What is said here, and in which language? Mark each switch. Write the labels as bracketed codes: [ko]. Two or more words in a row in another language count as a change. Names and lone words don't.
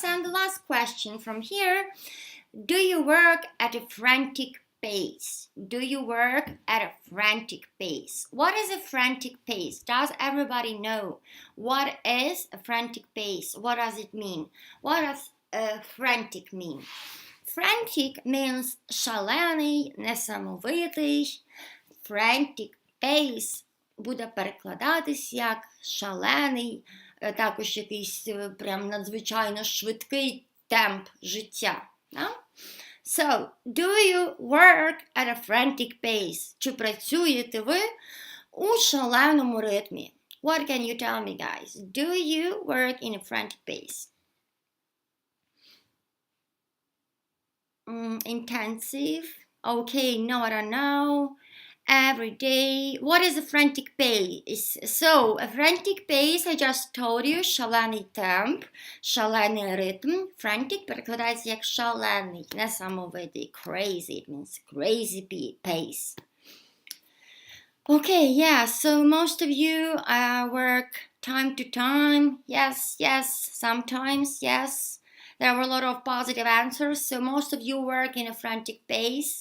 [en] And the last question from here. Do you work at a frantic pace? Do you work at a frantic pace? What is a frantic pace? Does everybody know what is a frantic pace? What does it mean? What does frantic mean? Frantic means [uk] шалений, несамовитий. [en] Frantic pace [uk] буде перекладатись як шалений, також якийсь прям надзвичайно швидкий темп життя. [en] So, do you work at a frantic pace? [uk] Чи працюєте ви у шаленому ритмі? [en] What can you tell me, guys? Do you work in a frantic pace? Intensive? Okay, no, I don't know. Every day. What is a frantic pace? So, a frantic pace, I just told you, [uk] шалений темп, шалений ритм. Frantic перекладається як шалений, несамовитий, [en] crazy. It means crazy pace. Okay, yeah, so most of you work time to time. Yes, sometimes, yes. There were a lot of positive answers, so most of you work in a frantic pace.